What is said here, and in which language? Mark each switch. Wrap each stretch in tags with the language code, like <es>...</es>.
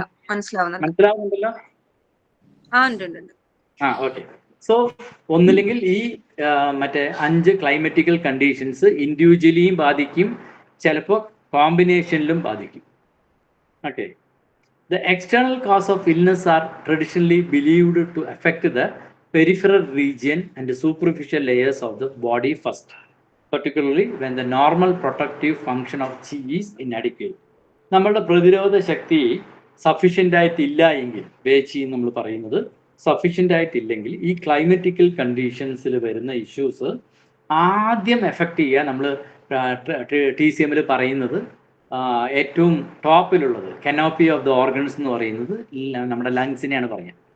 <ml>മനസ്സിലാവുന്നുണ്ടല്ലോ? Okay. So ഒന്നില്ലെങ്കിൽ ഈ മറ്റേ 5 ക്ലൈമറ്റിക്കൽ കണ്ടീഷൻസ് ഇൻഡിവിജ്വലിയും ബാധിക്കും, ചിലപ്പോൾ കോമ്പിനേഷനിലും ബാധിക്കും. Okay.</ml> <en>The external cause of illness are traditionally believed to affect the peripheral region and the superficial layers of the body first, particularly when the normal protective function of chi is inadequate.</en> <ml>നമ്മളുടെ പ്രതിരോധ ശക്തി sufficient ആയിട്ടില്ല എങ്കിൽ, വേച്ചി നമ്മൾ പറയുന്നത് sufficient ആയിട്ടില്ലെങ്കിൽ, ഈ ക്ലൈമറ്റിക്കൽ കണ്ടീഷൻസിൽ വരുന്ന issues ആദ്യം effect ചെയ്യുക. നമ്മൾ TCMൽ പറയുന്നത് ഏറ്റവും ടോപ്പിലുള്ളത് കനോപ്പി ഓഫ് ദ ഓർഗൻസ് എന്ന് പറയുന്നത് നമ്മുടെ ലങ്സിനെയാണ് പറയുക.</ml>